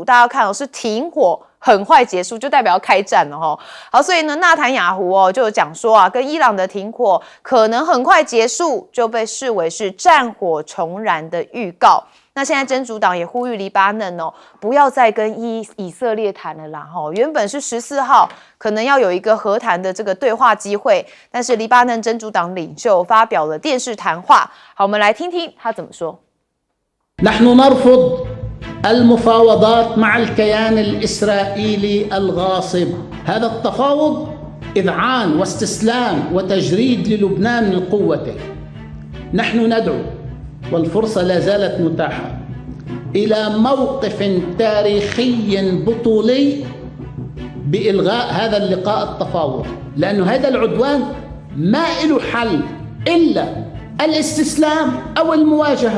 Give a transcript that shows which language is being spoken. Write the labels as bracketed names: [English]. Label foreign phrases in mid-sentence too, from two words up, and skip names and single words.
[Chinese] 大家看是停火很快结束，就代表要开战了好，所以呢，纳坦雅胡就有讲说跟伊朗的停火可能很快结束，就被视为是战火重燃的预告。那现在真主党也呼吁黎巴嫩不要再跟以色列谈了啦原本是14号可能要有一个和谈的这个对话机会，但是黎巴嫩真主党领袖发表了电视谈话。好，我们来听听他怎么说。 [Arabic] نحن نرفض المفاوضات مع الكيان الإسرائيلي الغاصب. هذا التفاوض إذعان واستسلام وتجريد للبنان من قوته. نحن ندعو والفرصة لا زالت متاحة إلى موقف تاريخي بطولي بإلغاء هذا اللقاء التفاوض، لأنه هذا العدوان ما له حل إلا الاستسلام أو المواجهة.